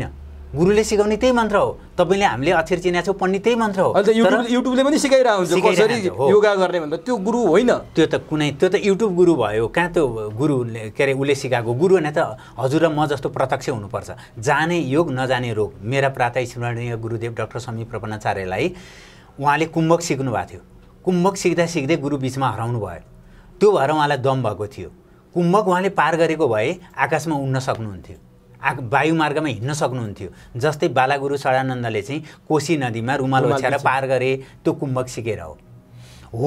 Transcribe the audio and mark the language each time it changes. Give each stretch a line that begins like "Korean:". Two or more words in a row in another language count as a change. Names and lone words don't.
Nepali: गुरुले सिकाउने त्यही मन्त्र हो। तपाईँले हामीले अक्षर चिनेको छौँ पढ्ने त्यही मन्त्र हो। युट्युबले पनि सिकाइरहेको हुन्छ कसरी योगा गर्ने भन्दा त्यो गुरु होइन। त्यो त युट्युब गुरु भयो, कहाँ त्यो गुरु के अरे उसले सिकाएको गुरु भने त हजुर र म जस्तो प्रत्यक्ष हुनुपर्छ। जाने योग नजाने रोग। मेरा प्रातः स्मरणीय गुरुदेव डाक्टर समी प्रपन्नाचार्यलाई उहाँले कुम्भक सिक्नु भएको थियो। कुम्भक सिक्दा सिक्दै गुरु बिचमा हराउनु भयो, त्यो भएर उहाँलाई दम भएको थियो। कुम्भक उहाँले पार गरेको भए आकाशमा उड्न सक्नुहुन्थ्यो, वायुमार्गमा हिँड्न सक्नुहुन्थ्यो। जस्तै बालागुरु सडानन्दले चाहिँ कोशी नदीमा रुमाल ओछ्याएर पार गरे, त्यो कुम्भक सिकेर हो।